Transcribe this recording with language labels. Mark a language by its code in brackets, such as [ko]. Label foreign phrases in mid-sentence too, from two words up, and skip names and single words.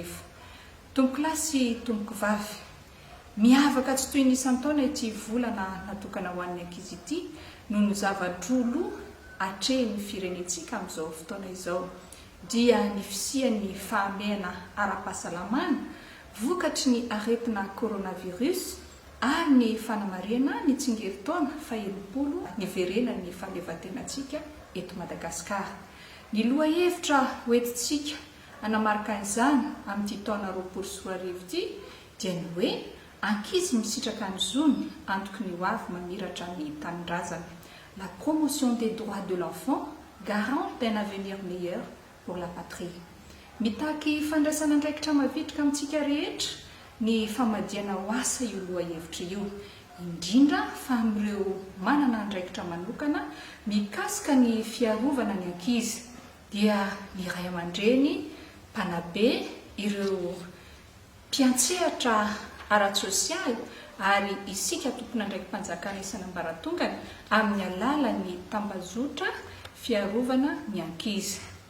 [mg] Tomboko klasy tomboko vavy, miavaka tsy toy ny isan-taona ity volana natokana ho an'ny ankizy ity noho ny zava-drolo hatrehin'ny firenentsika amin'izao fotoana izao dia ny fisian'ny fahamehana ara-pahasalamana vokatry ny aretina coronavirus ary ny fanamarena ny tsingeritaona faha-20 niverena ny fahaleovantenantsika eto Madagasikara. Ny lohahevitra hoentintsika hanamarika izany amin'ity taona 2020 ity dia ny hoe ankizy misitraka ny zony antoky ny ho avy mamiratra ny tanindrazana. [fr] La promotion des droits de l'enfant garante d'un avenir meilleur pour la patrie. [mg] Mitaky fandraisana andraikitra mavitrika amintsika rehetra ny famadiana ho asa io lohahevitra io, indrindra fa amin'ireo manana andraikitra manokana mikasika ny fiarovana ny ankizy dia ny ray aman-dreny, mpanabe, ireo mpiantsehatra ara-tsosialy ary isika tompona andraiki-panjakana isan'ambaratongany amin'ny alalan'ny tambazotra fiarovana ny ankizy.